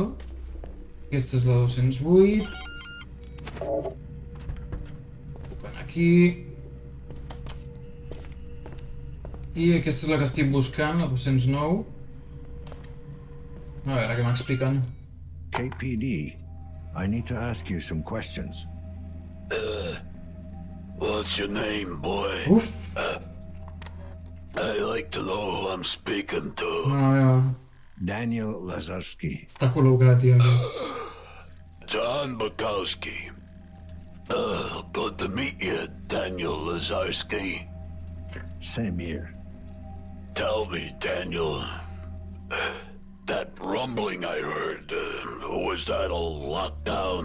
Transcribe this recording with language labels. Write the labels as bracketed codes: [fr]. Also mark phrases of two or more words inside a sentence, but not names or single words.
[ca] Aquesta és la 208. Tocant aquí. I aquesta és la que estic buscant, la 209. A veure, què m'expliquen. [en] KPD, I need to ask you some questions. What's your name, boy? Uf! I like to know who I'm speaking to. [ca] Meva, Daniel Lazarski. està col·locat, ja. [en] John Bukowski. Good to meet you, Daniel Lazarski. Same here. Tell me, Daniel, that rumbling I heard, was that a lockdown?